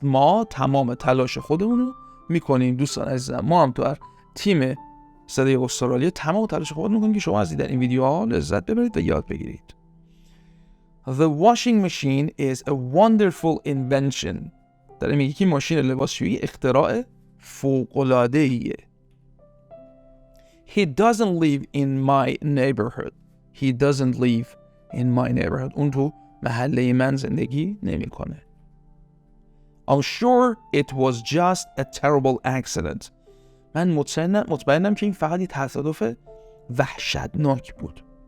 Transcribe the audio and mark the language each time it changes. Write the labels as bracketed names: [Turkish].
[Persian] ما تمام تلاش خودمونو میکنیم دوستان عزیزم. ما هم تو تیم صدای استرالیا تمام تلاش خود میکنیم که شما از دیدن این ویدیوها لذت ببرید و یاد بگیرید. [English] The washing machine is a wonderful invention. [Persian] داره میگه که ماشین لباسشویی اختراع فوق‌العاده‌ایه. [English] He doesn't live in my neighborhood. He doesn't live in my neighborhood. [Persian] اون تو محله من زندگی نمیکنه. [English] I'm sure it was just a terrible accident. [Persian] من مطمئنم که این فقط یه تصادف وحشتناک بود.